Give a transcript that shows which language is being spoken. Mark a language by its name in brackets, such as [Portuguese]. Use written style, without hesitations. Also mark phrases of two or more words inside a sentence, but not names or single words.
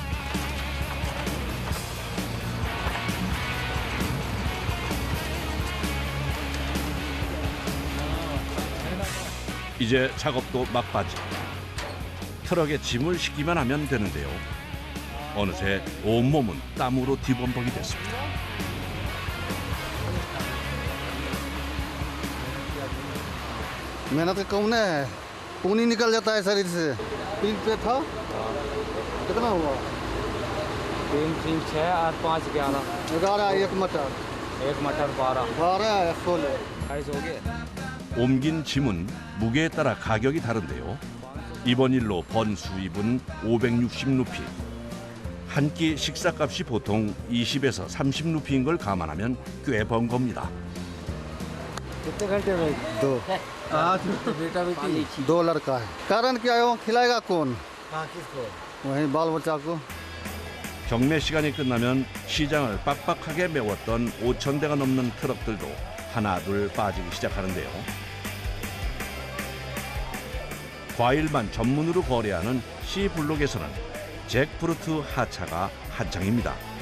[Korean] 이제 작업도 막바지. 트럭에 짐을 싣기만 하면 되는데요. 어느새 온몸은 땀으로 뒤범벅이 됐습니다. [Hindi] मेहनत कम नहीं है, खून निकल जाता है शरीर से। 3 पे था, कितना हुआ? 3 3 6 और 5 11 11, 1 मटर 12, 16 22 हो गए। [Korean] 옮긴 짐은 무게에 따라 가격이 다른데요. 이번 일로 번 수입은 560루피. 한 끼 식사값이 보통 20에서 30루피인 걸 감안하면 꽤 번 겁니다. [Hindi] कितने घंटे में? 2। आज बेटा बेटी 2 लड़का है। कारण क्या है? वो खिलाएगा कौन? वही बाल बच्चा को। [Korean] 경매 시간이 끝나면 시장을 빡빡하게 메웠던 5천 대가 넘는 트럭들도 하나둘 빠지기 시작하는데요. 과일만 전문으로 거래하는 C블록에서는 잭프루트 하차가 한창입니다.